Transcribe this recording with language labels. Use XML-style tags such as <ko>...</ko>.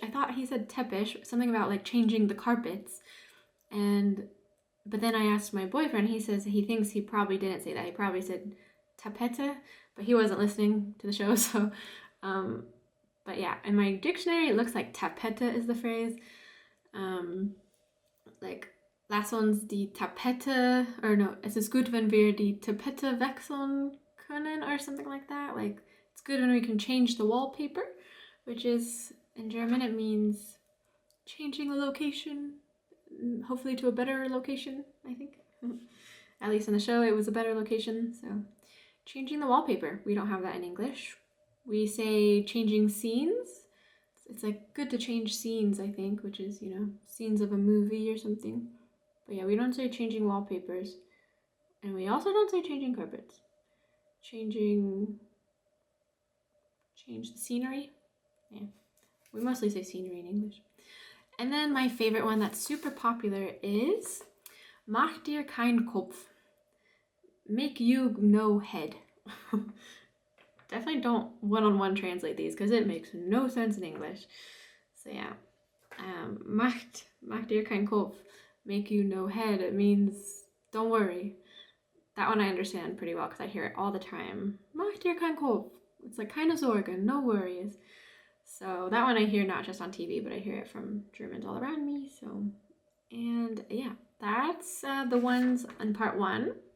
<en>I thought he said Teppich, something about like changing the carpets. But then I asked my boyfriend, he says he thinks he probably didn't say that. He probably said Tapete, but he wasn't listening to the show. So, but yeah, in my dictionary, it looks like Tapete is the phrase. Like,</en> <de>lass uns die Tapete,</de> <en>or no,</en> <de>es ist gut, wenn wir die Tapete wechseln können,</de> <en>or something like that. Like, it's good when we can change the wallpaper, which is, in German, it means changing a location, hopefully to a better location, I think. At least in the show, it was a better location. So, changing the wallpaper. We don't have that in English. We say changing scenes. It's like good to change scenes, I think, which is, you know, scenes of a movie or something. But yeah, we don't say changing wallpapers. And we also don't say changing carpets. Change the scenery. Yeah, we mostly say scenery in English. And then my favorite one that's super popular is</en> <de>Mach dir kein Kopf.</de> <en>Make you no head. Definitely don't one-on-one translate these because it makes no sense in English. So yeah,</en> <de>Macht dir kein Kopf.</de> <en>Make you no head. It means don't worry. That one I understand pretty well because I hear it all the time.</en> <de>Mach dir kein Kopf.</de> <en>It's like</en> <de>keine Sorgen,</de> <en>no worries. So that one I hear not just on TV, but I hear it from Germans all around me. So, and yeah, that's the ones in part 1.</en>